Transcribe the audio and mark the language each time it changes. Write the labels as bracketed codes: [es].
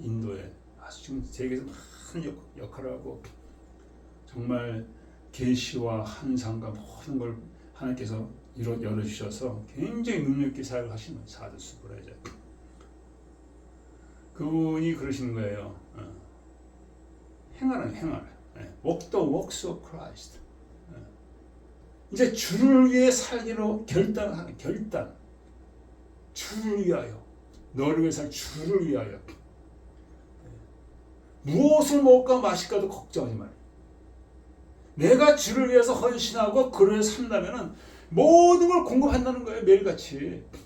[ko] 인도에 아주 지금 세계에서 많은 역할을 하고 정말 계시와 환상과 모든 걸 하나님께서 열어주셔서 굉장히 능력 있게 사역하시는 사도 스브라자. 그분이 그러시는 거예요. 행하는 행할. [en] Walk the works of Christ. [ko] 이제 주를 위해 살기로 결단하는 결단. 주를 위하여. 너를 위해 살 주를 위하여. 무엇을 먹을까 마실까도 걱정하지 말아요. 내가 주를 위해서 헌신하고 그를 위해 산다면은 모든 걸 공급한다는 거예요. 매일같이.